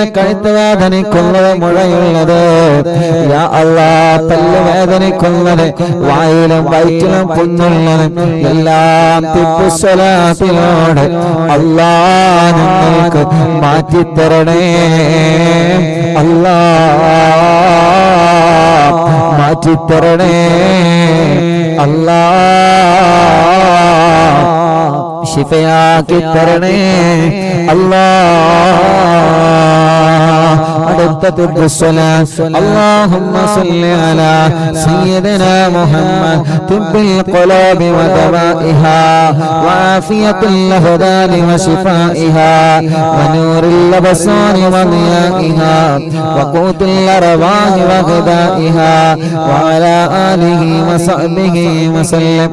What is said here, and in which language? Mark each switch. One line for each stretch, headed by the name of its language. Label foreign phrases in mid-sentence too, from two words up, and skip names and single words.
Malayalam: കഴുത്ത് വേദനിക്കുന്നത്, മുഴയുള്ളത്,
Arabic: يا الله
Malayalam: പല്ല് വേദനിക്കുന്നത്, വായിലും വയറ്റിലും പുണ്ണുള്ളത്, എല്ലാം തിബുസ്സലാത്തിനോട് അല്ലാ നിങ്ങൾക്ക് മാറ്റിത്തരണേ അല്ലാ, മാറ്റിത്തരണേ അല്ലാ, ശിഫയാക്കി തരണേ അല്ലാ. അടുത്ത തിബ്ബുസ്സലാത്ത്
Arabic: اللهم صل على سيدنا محمد طب القلوب ودوائها وعافية الأبدان وشفائها ونور الأبصار وضيائها وقوت الأرواح وغذائها وعلى آله وصحبه وسلم.